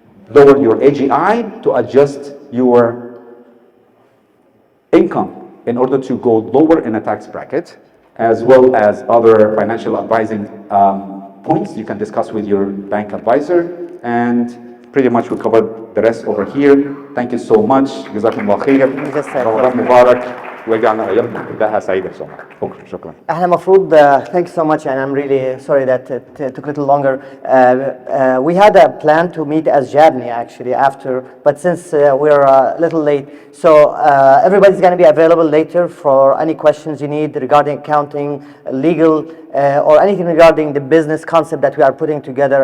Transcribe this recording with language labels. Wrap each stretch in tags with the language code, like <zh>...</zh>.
<en>Lower your AGI to adjust your income in order to go lower in a tax bracket, as well as other financial advising points you can discuss with your bank advisor. And pretty much we covered the rest over here. Thank you so much. Jazakumullah khair. Ramadan Mubarak.</en> <ar>ويجعلنا أيام كلها سعيدة إن شاء الله. شكرا. احنا المفروض</ar> <en>thanks so much and I'm really sorry that it took a little longer. We had a plan to meet as Jadni actually after, but since we're a little late, so everybody's going to be available later for any questions you need regarding accounting, legal, or anything regarding the business concept that we are putting together.</en>